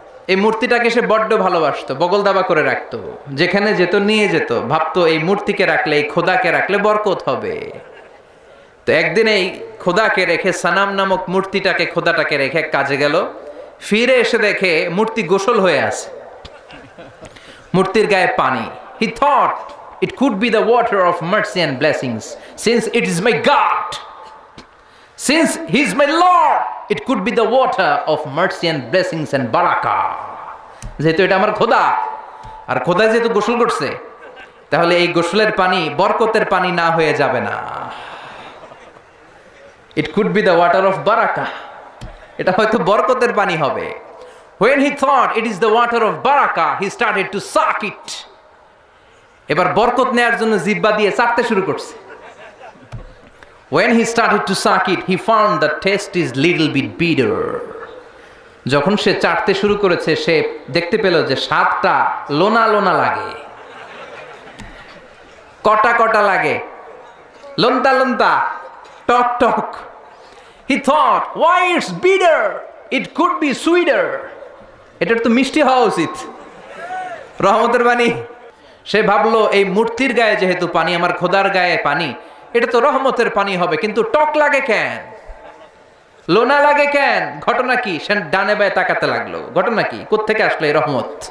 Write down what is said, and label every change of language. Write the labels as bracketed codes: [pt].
[bn] এই মূর্তিটাকে সে বড্ড ভালোবাসতো, বগল দাবা করে রাখতো, যেখানে যেত নিয়ে যেত, ভাবতো এই মূর্তিকে রাখলে, এই খোদাকে রাখলে বরকত হবে। তো একদিন এই খোদাকে রেখে, সানাম নামক মূর্তিটাকে, খোদাটাকে রেখে কাজে গেল। ফিরে এসে দেখে মূর্তি গোসল হয়ে আছে, মূর্তির গায়ে পানি। [en] He thought it could be the water of mercy and blessings, since it is my God, since he is my Lord, it could be the water of mercy and blessings and barakah. [bn] যেহেতু এটা আমার খোদা, আর খোদা যেহেতু গোসল করছে, তাহলে এই গোসলের পানি বরকতের পানি না হয়ে যাবে না। [en] it could be the water of barakah, [bn] এটা হয়তো বরকতের পানি হবে। [en] when he thought it is the water of barakah, he started to suck it. [bn] এবার বরকত নেয়ার জন্য জিহ্বা দিয়ে চাটতে শুরু করছে। [en] when he started to suck it, he found the taste is little bit bitter. [bn] যখন সে চাটতে শুরু করেছে, সে দেখতে পেল যে স্বাদটা লোনা লোনা লাগে, কটা কটা লাগে, লন্তা লন্তা, টক টক। [en] he thought, why it's bitter, it could be sweeter. [bn] এটার তো মিষ্টি হওয়া উচিত, রহমতের বাণী। সে ভাবলো এই মূর্তির গায়ে যেহেতু পানি, আমার খোদার গায়ে পানি, এটা তো রহমতের পানি হবে, কিন্তু টক লাগে কেন, লোনা লাগে কেন? ঘটনা কি? সে ডানে বায়ে তাকাতে লাগলো, ঘটনা কি, কোত্থেকে আসলো এই রহমত?